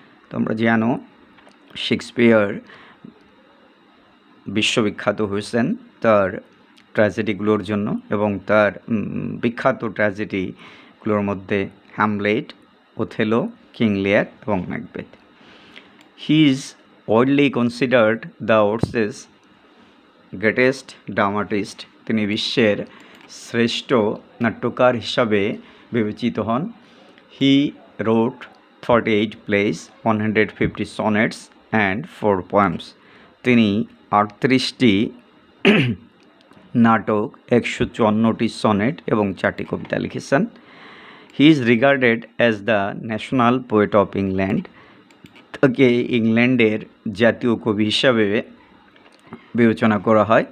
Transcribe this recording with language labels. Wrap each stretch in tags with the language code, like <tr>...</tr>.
<bn>তোমরা জানো শেক্সপিয়ার বিশ্ববিখ্যাত হয়েছেন তার ট্র্যাজেডিগুলোর জন্য, এবং তার বিখ্যাত ট্র্যাজেডিগুলোর মধ্যে হ্যামলেট, ওথেলো, কিং লিয়ার এবং Macbeth.</bn> <en>He is widely considered the world's greatest dramatist.</en> <bn>তিনি বিশ্বের শ্রেষ্ঠ নাট্যকার হিসাবে বিবেচিত হন।</bn> <en>He wrote 48 plays, 150 sonnets and 4 poems.</en> <bn>তিনি 38টি নাটক, 154টি সনেট এবং 4টি কবিতা লিখেছেন।</bn> <en>He is regarded as the national poet of England.</en> <bn>তাকে ইংল্যান্ডের জাতীয় কবি হিসাবে বিবেচনা করা হয়।</bn>